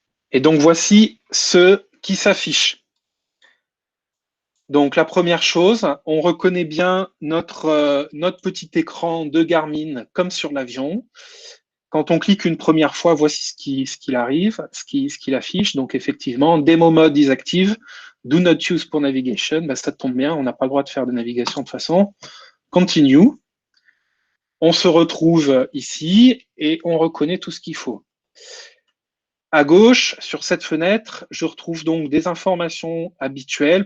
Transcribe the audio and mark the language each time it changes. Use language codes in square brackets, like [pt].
[fr] Et donc, voici ce qui s'affiche. Donc, la première chose, on reconnaît bien notre petit écran de Garmin comme sur l'avion. Quand on clique une première fois, voici ce qu'il arrive, ce qu'il affiche. Donc, effectivement, [en] Demo Mode is active. Do not use [fr] pour [en] navigation. [fr] Ben, ça tombe bien, on n'a pas le droit de faire de navigation de toute façon. Continue. On se retrouve ici et on reconnaît tout ce qu'il faut. À gauche, sur cette fenêtre, je retrouve donc des informations habituelles.